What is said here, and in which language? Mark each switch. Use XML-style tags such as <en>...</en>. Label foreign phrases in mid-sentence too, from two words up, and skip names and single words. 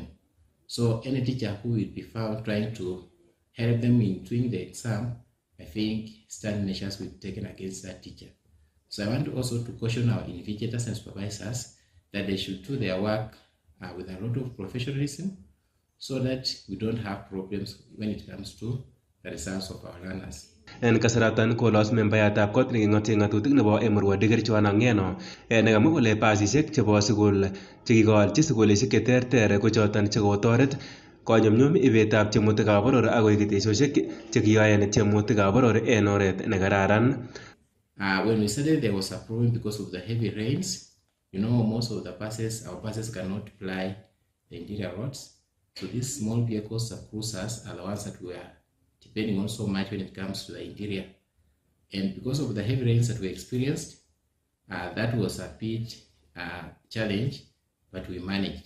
<en>So any teacher who will be found trying to help them in doing the exam, I think stern measures will be taken against that teacher. So I want also to caution our invigilators and supervisors that they should do their work with a lot of professionalism, so that we don't have problems when it comes to the results of our learners.</en> <kln>En kasaratan kolos membayatab kot neking'otie ng'atutik nebo Murwa Dikir Joanna Ng'eno nekamwa kole pasisiek chebo sukul chekikoalchi sukulisiek cheterter ko choton chekotoret konyumnyum ibetab tiemutikab boror akoi ketesiosiek chekiyoen tiemutikab boror en oret nekararan.</kln> <en>When we started, there was a problem because of the heavy rains. You know, most of the buses, our buses cannot ply the interior roads. So these small vehicles, the cruisers, are the ones that we are depending on so much when it comes to the interior. And because of the heavy rains that we experienced, that was a bit challenge, but we managed.</en>